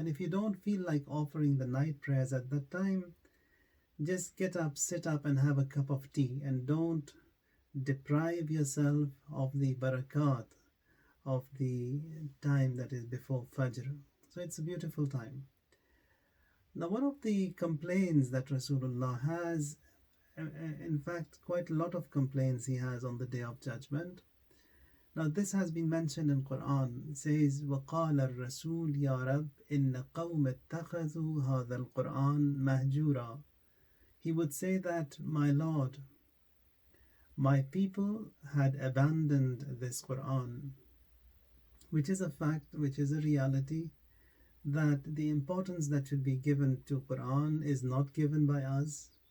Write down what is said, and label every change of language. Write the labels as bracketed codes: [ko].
[en] And if you don't feel like offering the night prayers at that time, just get up, sit up and have a cup of tea, and don't deprive yourself of the barakat of the time that is before Fajr. So it's a beautiful time. Now, one of the complaints that Rasulullah has, in fact, quite a lot of complaints he has on the Day of Judgment. Now, this has been mentioned in Quran. It says, [ar] وَقَالَ الرَّسُولُ يَا رَبِّ إِنَّ قَوْمَ اتَّخَذُوا هَذَا الْقُرْآنَ مَهْجُورًا. [en] He would say that, my Lord, my people had abandoned this Quran, which is a fact, which is a reality, that the importance that should be given to Quran is not given by us.